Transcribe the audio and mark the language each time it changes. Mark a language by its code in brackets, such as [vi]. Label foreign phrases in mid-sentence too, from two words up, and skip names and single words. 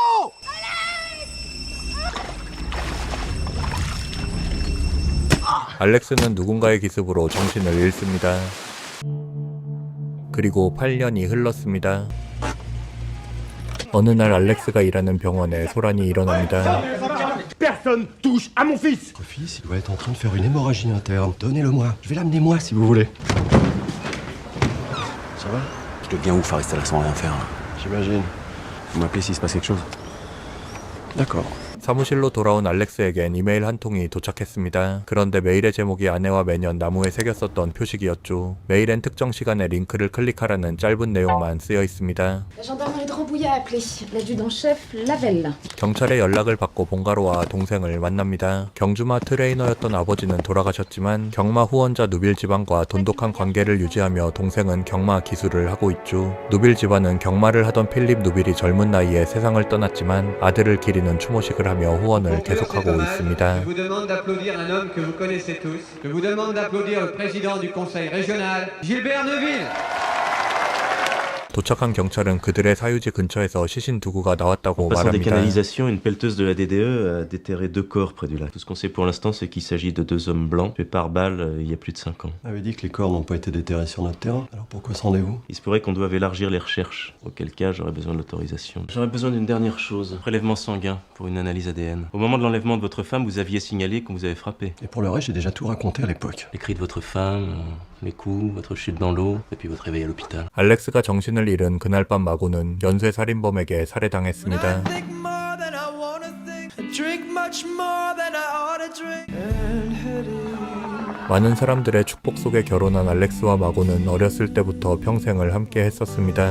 [ko] 알렉스는 누군가의 기습으로 정신을 잃습니다. 그리고 8년이 흘렀습니다. 어느 날 알렉스가 일하는 병원에 소란이 일어납니다. [fr] Personne touche à mon fils! Votre fils, il doit être en train de faire une hémorragie interne. Donnez-le-moi. Je vais l'amener moi si vous voulez. Ça va? Je dois bien vous faire rester là sans rien faire. J'imagine. Vous m'appelez s'il se passe quelque chose. D'accord. [ko] 사무실로 돌아온 알렉스에겐 이메일 한 통이 도착했습니다. 그런데 메일의 제목이 아내와 매년 나무에 새겼었던 표식이었죠. 메일엔 특정 시간에 링크를 클릭하라는 짧은 내용만 쓰여 있습니다. [fr] La gendarmerie de Rambouillet a appelé. L'adjudant-chef Lavelle. [ko] 경찰의 연락을 받고 본가로와 동생을 만납니다. 경주마 트레이너였던 아버지는 돌아가셨지만 경마 후원자 누빌 집안과 돈독한 관계를 유지하며 동생은 경마 기술을 하고 있죠. 누빌 집안은 경마를 하던 필립 누빌이 젊은 나이에 세상을 떠났지만 아들을 기리는 추모식을 하며 후원을 계속하고 있습니다. [fr] Je vous demande d'applaudir un homme que vous connaissez tous. Je vous demande d'applaudir le président du conseil régional, Gilbert Neuville. [ko] 도착한 경찰은 그들의 사유지 근처에서 시신 두구가 나왔다고 [fr] Passant des [ko] 말합니다. [fr] canalisations, une pelleteuse de la DDE a déterré 2 corps près du lac. Tout ce qu'on sait pour l'instant, c'est qu'il s'agit de 2 hommes blancs tués par balle il y a plus de 5 ans. On avait dit que les corps n'ont pas été déterrés sur notre terrain. Alors pourquoi ce rendez-vous? Il se pourrait qu'on doive élargir les recherches, auquel cas j'aurais besoin de l'autorisation. J'aurais besoin d'une dernière chose, prélèvement sanguin pour une analyse ADN. Au moment de l'enlèvement de votre femme, vous aviez signalé qu'on vous avait frappé. Et pour le reste, j'ai déjà tout raconté à l'époque. Les cris de votre femme, les coups, votre chute dans l'eau, et puis votre réveil à l'hôpital. [ko] 알렉스가 정신을 잃은 그날 밤 마고는 연쇄 살인범에게 살해당했습니다. 많은 사람들의 축복 속에 결혼한 알렉스와 마고는 어렸을 때부터 평생을 함께 했었습니다.